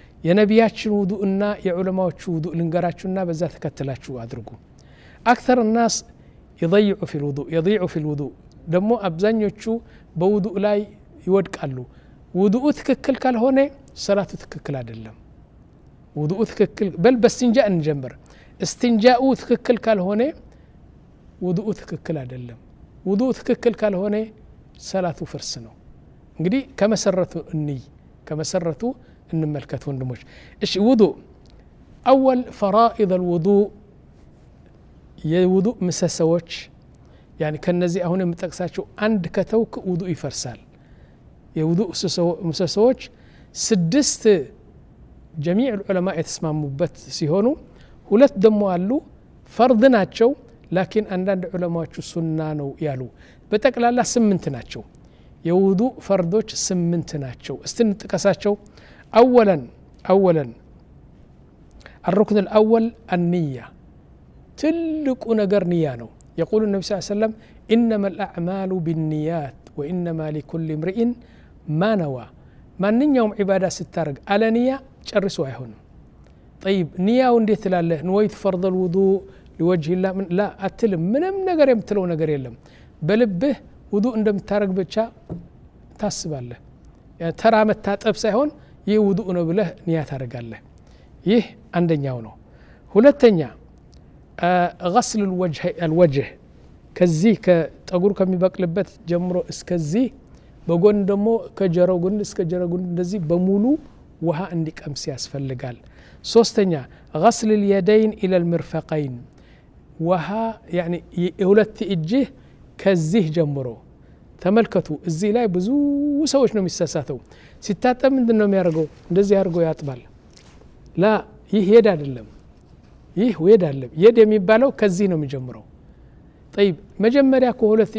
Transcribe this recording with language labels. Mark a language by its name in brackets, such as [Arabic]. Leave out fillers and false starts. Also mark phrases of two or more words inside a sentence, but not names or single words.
[Amharic] የነቢያችን ውዱእና የዑለማዎቹ ውዱእ ልንገራችሁና በዛ ተከተላችሁ አድርጉ [Arabic] أكثر الناس يضيع في الوضوء [Amharic] ደሞ አብዛኞቹ በውዱእ ላይ ይወድቃሉ ውዱኡ ትክክል ካልሆነ ሰላቱ ትክክል አይደለም ውዱኡ ትክክል በል በስቲንጃእ እንጀምር استنجاء ትክክል ካልሆነ ውዱኡ ትክክል አይደለም ውዱኡ ትክክል ካልሆነ ሰላቱ ፍርስ ነው እንግዲህ ከመሰረቱ እንመልከት ወንድሞች እሺ ውዱእ [Arabic] اول فرائض الوضوء [Amharic] የውዱእ ምሰሶች يعني ከነዚህ አሁን የምጠቅሳቸው አንድ ከተውክ ውዱእ ይፈርሳል የውዱእ ምሰሶች 6 [Arabic] جميع العلماء [Amharic] የተስማሙበት ሲሆኑ ሁለት ደሞ አሉ ፈርድ ናቸው ላኪን አንዳንድ ዑለማዎቹ ሱና ነው ያሉ በጠቅላላ 8 ናቸው የውዱእ ፈርዶች 8 ናቸው እስቲ እንጥቀሳቸው [Arabic] اولا الركن الاول النيه [Amharic] ትልቁ ነገር ንያ ነው [Arabic] يقول النبي صلى الله عليه وسلم انما الاعمال بالنيات وانما لكل امرئ ما نوى [Amharic] ማንኛውም ዒባዳ ስታረግ አለ ንያ ጨርሶ አይሆንም طيب ንያው እንዴት ትላለህ [Arabic] نويت فرض الوضوء لوجه الله [Amharic] لا አትልም ምንም ነገር የምትለው ነገር የለም በልብህ ውዱእ እንደምታረግ ብቻ ታስባለህ ተራ መታጠብ ሳይሆን ይህ ውዱእ ነው ብለህ ንያ ታረጋለህ ይህ አንደኛው ነው ሁለተኛ [Arabic] غسل الوجه [Amharic] ከዚህ ከጠጉር ከሚበቅልበት ጀምሮ እስከዚህ በጎን ደሞ ከጀራው ጎን እስከ ጀራው ጎን እንደዚህ በሙሉ ውሃ እንዲቀምስ ያስፈልጋል ሶስተኛ [Arabic] غسل اليدين الى [Amharic] المرفقين ውሃ يعني የሁለት እጅህ ከዚህ ጀምሮ ተመልከቱ እዚህ ላይ ብዙ ሰዎች ነው የሚሳሳተው ሲታጠብ ምንድነው የሚያደርገው እንደዚህ አድርጎ ያጥባል ላ ይህ ሄድ አይደለም ይህ ወይድ አይደለም የድ የሚባለው ከዚህ ነው የሚጀምረው طيب መጀመሪያ ከሁለት